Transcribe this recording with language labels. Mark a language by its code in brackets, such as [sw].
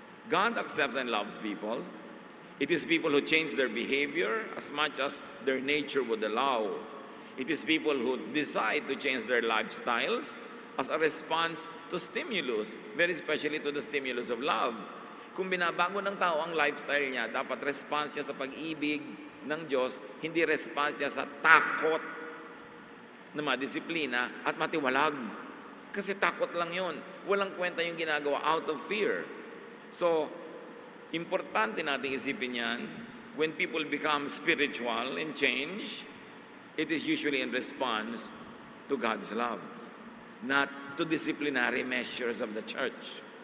[en] God accepts and loves people. It is people who change their behavior as much as their nature would allow. It is people who decide to change their lifestyles as a response to stimulus, very especially to the stimulus of love. [tl] Kung binabago ng tao ang lifestyle niya, dapat response niya sa pag-ibig ng Diyos, hindi response niya sa takot na madisiplina at matiwalag. Kasi takot lang yun. Walang kwenta yung ginagawa [en] out of fear. So, [tl] importante natin isipin yan, [en] when people become spiritual and change, it is usually in response to God's love, not to disciplinary measures of the church.